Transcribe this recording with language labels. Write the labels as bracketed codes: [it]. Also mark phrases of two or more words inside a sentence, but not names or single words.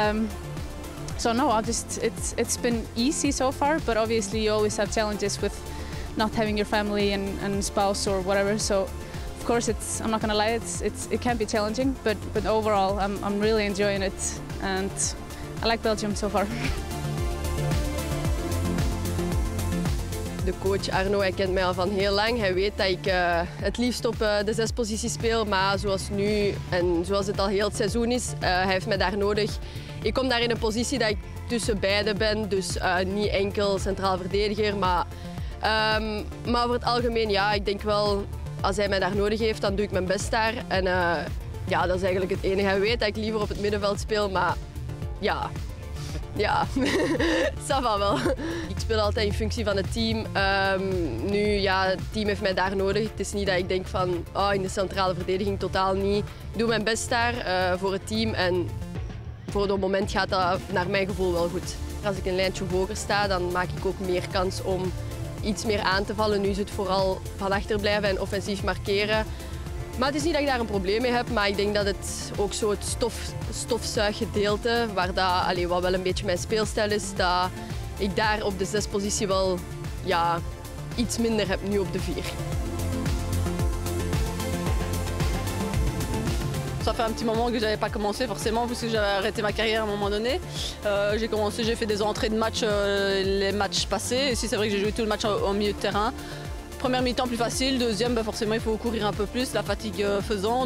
[en] It's been easy so far, but obviously you always have challenges with not having your family and spouse or whatever. So of course I'm not gonna lie, it can be challenging, but overall I'm really enjoying it, and I like Belgium so far. [nl] De coach Arno, hij kent mij al van heel lang. Hij weet dat ik het liefst op de 6 posities speel, maar zoals nu en zoals het al heel het seizoen is, hij heeft mij daar nodig. Ik kom daar in een positie dat ik tussen beide ben, dus niet enkel centraal verdediger, maar over het algemeen, ik denk wel, als hij mij daar nodig heeft, dan doe ik mijn best daar. En dat is eigenlijk het enige. Hij weet dat ik liever op het middenveld speel, maar [fr] ça va [nl] wel. Ik speel altijd in functie van het team. Het team heeft mij daar nodig. Het is niet dat ik denk van, in de centrale verdediging totaal niet. Ik doe mijn best daar voor het team en voor het moment gaat dat naar mijn gevoel wel goed. Als ik een lijntje hoger sta, dan maak ik ook meer kans om iets meer aan te vallen. Nu is het vooral van achter blijven en offensief markeren. Maar het is niet dat ik daar een probleem mee heb, maar ik denk dat het ook zo het stofzuiggedeelte, wat wel een beetje mijn speelstijl is, dat ik daar op de 6 positie wel iets minder heb nu op de 4. [fr] Ça fait un petit moment que je n'avais pas commencé forcément parce que j'avais arrêté ma carrière à un moment donné. J'ai fait des entrées de match les matchs passés. Ici c'est vrai que j'ai joué tout le match en milieu de terrain. Première mi-temps plus facile, deuxième forcément il faut courir un peu plus, la fatigue faisant.